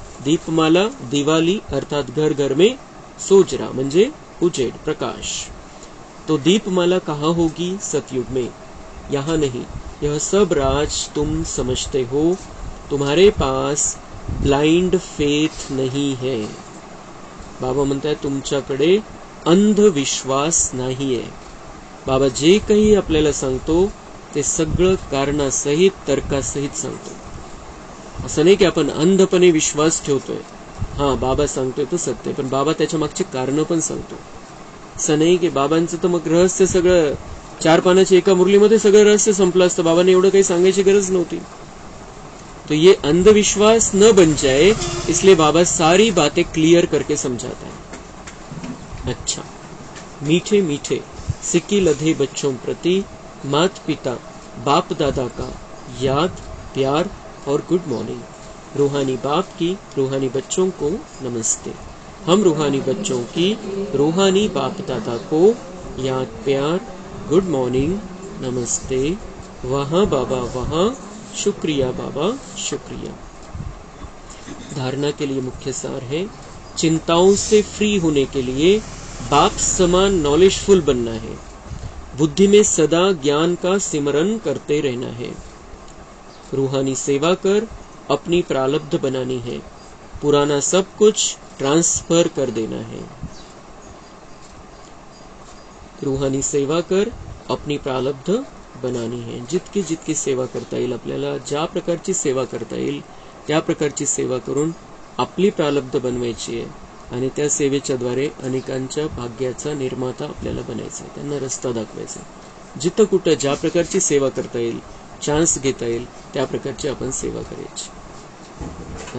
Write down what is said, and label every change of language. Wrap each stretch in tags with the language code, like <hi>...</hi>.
<hi>दीपमाला दिवाली अर्थात घर घर में,</hi> <mr>सोजरा म्हणजे उजेड, प्रकाश।</mr> <hi>तो दीपमाला कहाँ होगी, सतयुग में, यहाँ नहीं। यह सब राज तुम समझते हो, तुम्हारे पास ब्लाइंड फेथ नहीं है।</hi> <mr>बाबा म्हणताय तुमच्याकडे अंधविश्वास नाही आहे। बाबा जे काही आपल्याला सांगतो ते सगळं कारणासहित, तर्कासहित सांगतो। असं नाही की आपण अंधपणे विश्वास ठेवतोय, हां बाबा सांगतोय तो सत्य, पण बाबा त्याच्या मागचे कारण पण सांगतो। असं नाही की बाबांचं तर मग रहस्य सगळं 4 पानाच्या एका मुरलीमध्ये सगळं रहस्य संपलं असतं, बाबांनी एवढं काही सांगायची गरज नव्हती।</mr> <hi>तो ये अंधविश्वास न बन जाए, इसलिए बाबा सारी बातें क्लियर करके समझाता है। अच्छा, मीठे मीठे सिक्की लधे बच्चों प्रति माता पिता बाप दादा का याद, प्यार और गुड मॉर्निंग। रूहानी बाप की रूहानी बच्चों को नमस्ते। हम रूहानी बच्चों की रूहानी बाप दादा को याद, प्यार गुड मॉर्निंग, नमस्ते, वहाँ बाबा वहाँ, शुक्रिया बाबा शुक्रिया। धारणा के लिए मुख्य सार है, चिंताओं से फ्री होने के लिए बाप समान नॉलेजफुल बनना है। बुद्धि में सदा ज्ञान का सिमरन करते रहना है। रूहानी सेवा कर अपनी प्रारब्ध बनानी है। पुराना सब कुछ ट्रांसफर कर देना है। रूहानी सेवा कर अपनी प्रारब्ध बनानी है।</hi> <mr>जितकी सेवा करता येईल आपल्याला, ज्या प्रकारची सेवा करता येईल त्या प्रकारची सेवा करून आपली प्रारब्ध बनवायची आहे आणि त्या सेवेच्या द्वारे अनेकांच्या भाग्याचा निर्माता आपल्याला बनायचं आहे, त्यांना रस्ता दाखवायचा आहे। जिथं कुठं ज्या प्रकारची सेवा करता येईल, चान्स घेता येईल त्या प्रकारची आपण सेवा करायची।</mr>